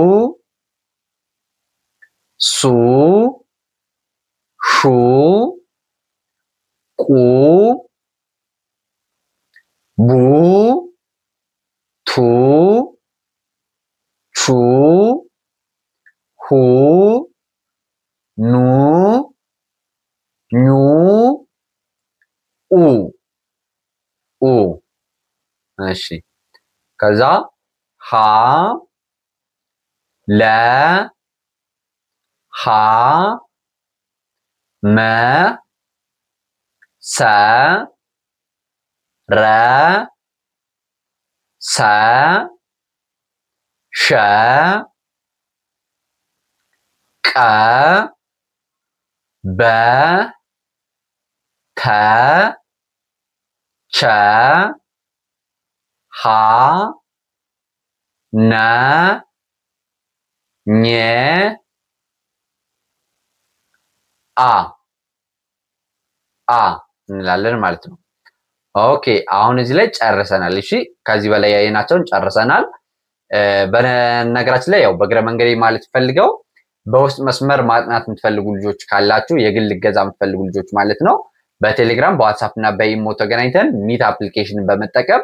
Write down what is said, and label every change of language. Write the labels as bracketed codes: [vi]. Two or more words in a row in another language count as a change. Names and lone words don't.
[am] ሱ ሹ ቁ ቡ ቱ ቹ ሁ ኑ ኙ ኡ እሺ ከዛ ሃ ለ ሃ መ ሰ ረ ሰ ሸ ቀ በ ተ ቸ ሃ ነ ኘ አ እንላለን ማለት ነው። ኦኬ አሁን እዚህ ላይ ጨርሰናል። እሺ ከዚህ በላይ ያየናቸውን ጨርሰናል። በነገራችን ላይ ያው በእግረ መንገዴ ማለት ፈልገው በውስጥ መስመር ማጥናት የምትፈልጉ ልጆች ካላችሁ የግል እገዛ የምትፈልጉ ልጆች ማለት ነው በቴሌግራም በዋትስአፕ እና በኢሞ ተገናኝተን ሚት አፕሊኬሽንን በመጠቀም